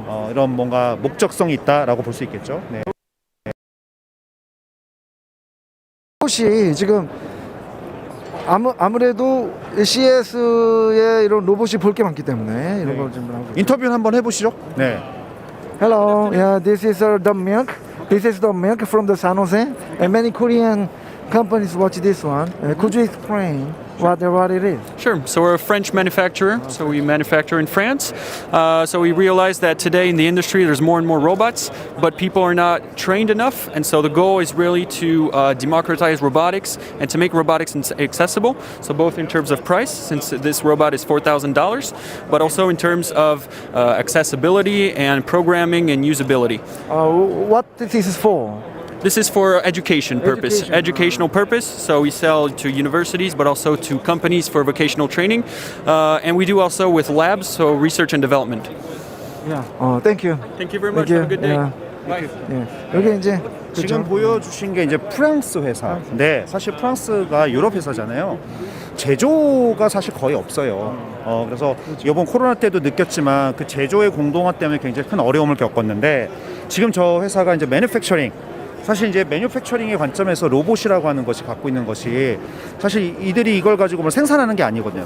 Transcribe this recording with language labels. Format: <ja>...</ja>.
<ko>이런 뭔가 목적성이 있다라고 볼 수 있겠죠. 네. 로봇이 지금 아무래도 CS에 이런 로봇이 볼 게 많기 때문에 이런 걸 좀 하고. 인터뷰를 한번 해보시죠. 네.</ko> <en>Hello, yeah, this is the milk. This is the milk from the San Jose, and many Korean companies watch this one. Could you explain what it is? Sure. So we're a French manufacturer. So we manufacture in France. So we realize that today in the industry there's more and more robots, but people are not trained enough. And so the goal is really to democratize robotics and to make robotics accessible. So both in terms of price, since this robot is $4,000, but also in terms of accessibility and programming and usability. What this is for? This is for education purpose, educational purpose. So we sell to universities, but also to companies for vocational training, and we do also with labs, so research and development. Yeah. Thank you. Thank you very much. Thank you. Have a good day. Yeah. Bye.</en> <ko>예. 여기 이제 지금 보여주신 게 이제 프랑스 회사인데 사실 프랑스가 유럽 회사잖아요. 제조가 사실 거의 없어요. 그래서 이번 코로나 때도 느꼈지만 그 제조의 공동화 때문에 굉장히 큰 어려움을 겪었는데 지금 저 회사가 이제 매뉴팩처링 사실 이제 매뉴팩처링의 관점에서 로봇이라고 하는 것이 갖고 있는 것이 사실 이들이 이걸 가지고 뭘 생산하는 게 아니거든요.</ko>